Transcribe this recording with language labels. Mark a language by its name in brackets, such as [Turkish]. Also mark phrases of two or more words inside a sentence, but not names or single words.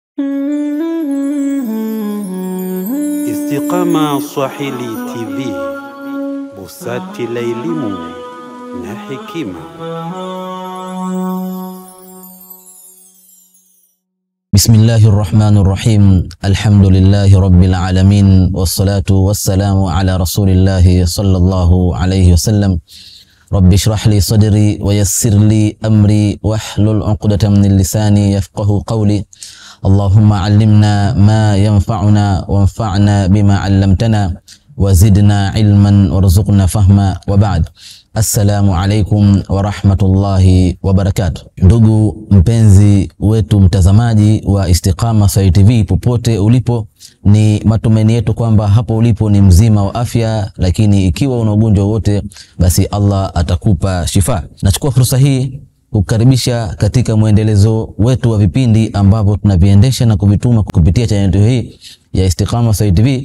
[Swahili] Istiqama Swahili TV, busati la elimu na hekima. [Arabic] بسم الله الرحمن الرحيم. الحمد لله رب العالمين والصلاة والسلام على رسول الله صلى الله عليه وسلم. رب اشرح لي صدري ويسر لي أمري واحلل عقدة من لساني يفقهوا قولي. اللهم علمنا ما ينفعنا وانفعنا بما علمتنا وزدنا علما وارزقنا فهما وبعد. السلام عليكم ورحمة الله وبركاته. [Swahili] Ndugu mpenzi wetu mtazamaji wa Istiqama Swahili TV popote ulipo, ni matumaini yetu kwamba hapo ulipo ni mzima wa afya, lakini ikiwa una ugonjwa wote basi Allah atakupa shifa. Nachukua fursa hii kukaribisha katika muendelezo wetu wa vipindi ambavyo tunaviendesha na kuvituma kupitia channel hii ya Istiqama Swahili TV.